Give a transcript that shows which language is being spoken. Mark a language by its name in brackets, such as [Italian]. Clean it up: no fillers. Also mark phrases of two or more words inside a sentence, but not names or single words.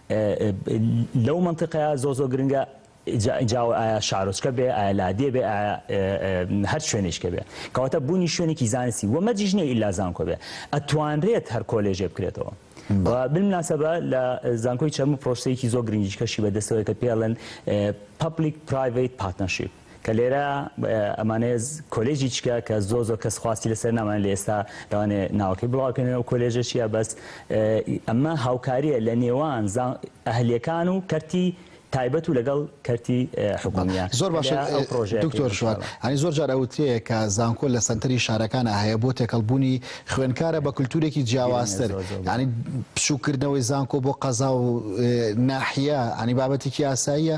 [Central Kurdish] لەو منطقەیە زۆر گرنگە جاوە ئایا شارۆچکە بێ ئایا لادێ بێ هەر شوێنێشکە بێ کەواتە بوونی شوێنێکی زانستی و مەرجیش نییە ئیلا زانکۆ بێ ئەتوانرێت هەر کۆلێژێ بکرێتەوە بالمناسبە لە زانکۆی چەرموو پرۆسەیەکی زۆر گرنگی کەشی بەدەستەوەی کە پێڵێن [English] public private partnership [Central Kurdish] کە لێرە ئەمانەیە کۆلێژی چکە کە زۆر کەس خواستی لەسەر نامان لە ئێستا لەوانێ ناوەکەی بڵاوکەنەوە و کۆلێژە چیە بەس ئەمە هاوکاریە لە نێوان ئەهلیەکان و کەرتی تایبەت و لەگەڵ کەرتی حکومیە زۆر باشە دکتۆر شوان هەنی زۆر جار ئەوتەیە کە زانکۆ لە سنتەری شارەکانە هەیە بۆ تێکەڵبوونی خوێندکارە بە کولتورێکی جیاوازتر ینی پشوکردنەوەی زانکۆ بۆ قەزا و ناحیە ئەنی بابەتێکی ئاساییە